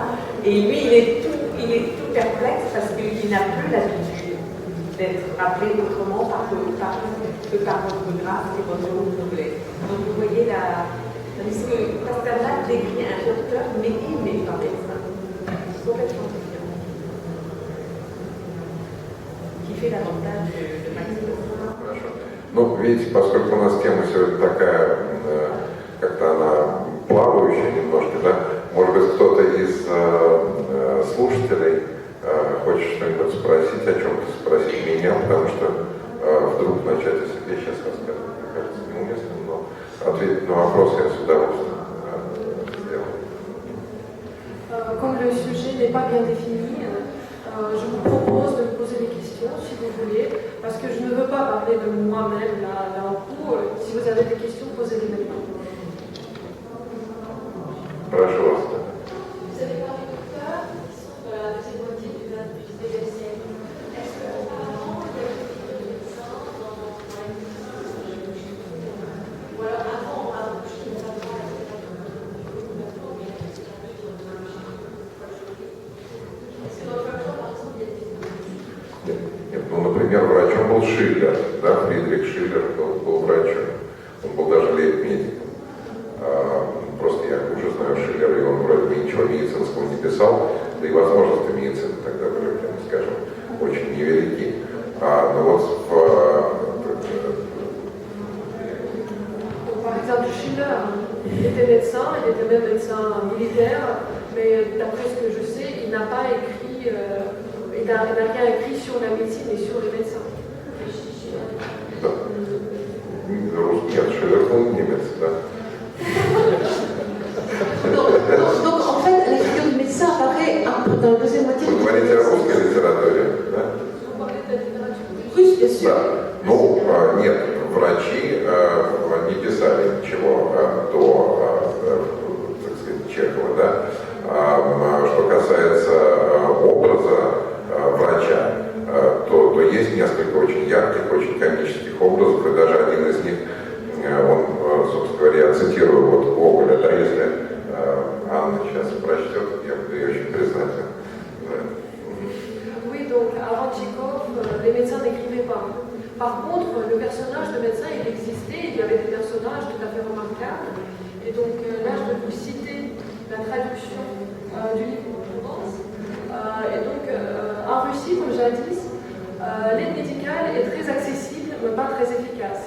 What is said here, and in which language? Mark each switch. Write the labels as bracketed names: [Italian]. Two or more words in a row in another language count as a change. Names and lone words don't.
[French] Et lui, il est tout perplexe parce qu'il n'a plus l'habitude d'être appelé autrement que par votre grâce et votre noblesse. Donc vous voyez tandis que Pasternak décrit un docteur, mais il n'est pas médecin. Complètement différent. Qui fait l'avantage de Maxime. [Russian] Ну, видите, поскольку у нас тема сегодня такая, как-то она плавающая немножко, да, может быть, кто-то из слушателей хочет что-нибудь спросить, о чем-то спросить меня, потому что вдруг начать о себе сейчас рассказывать, мне кажется, неуместно, но ответить на вопрос я с удовольствием сделаю. [French] Comme le sujet n'est pas bien défini, je vous propose de me poser des questions si vous voulez, parce que je ne veux pas parler de moi-même là en coup. Si vous avez des questions, posez-les maintenant. [Russian] Прошу вас. [French] Vous avez parlé de docteurs qui sont de la deuxième moitié du XXe siècle. Est-ce qu'auparavant, il y avait des médecins dans la médecine ou alors avant, je ne sais pas, est-ce que dans le docteur, par exemple, il y a des... [Russian] Нет, ну, например, врачом был Шиллер, да, Фридрих Шиллер был врачом, он был даже лейб-медиком. Просто я уже знаю Шиллера, и он вроде бы ничего медицинского не писал, да и возможности медицины тогда были, скажем, очень невелики. Но вот [French] Par exemple, Schiller, il était médecin, il était même médecin militaire, mais d'après ce que je sais, il n'a pas écrit, il n'a rien écrit sur la médecine et sur les médecins. [Russian] Да. Нет, Шиллер был немец, да. [French] Donc, en fait, la figure du médecin apparaît dans la deuxième moitié [Russian] Вы говорите о русской литературе, да? [French] russe, bien sûr. [Russian] Да. Ну, нет, врачи не писали ничего до, так сказать, Чехова, да. Что касается образа врача, то есть несколько очень ярких, очень комических образов, и даже один из них, он, собственно говоря, я цитирую вот Гоголя, да, если Анна сейчас прочтет, я буду ей очень признателен. [French] Oui, donc avant Tchekhov, les médecins n'écrivaient pas. Par contre, le personnage de médecin, il existait, il y avait des personnages tout à fait remarquables. Et donc là, je vais vous citer la traduction du livre de Provence. Et donc, en Russie, comme jadis, l'aide médicale est très accessible, mais pas très efficace.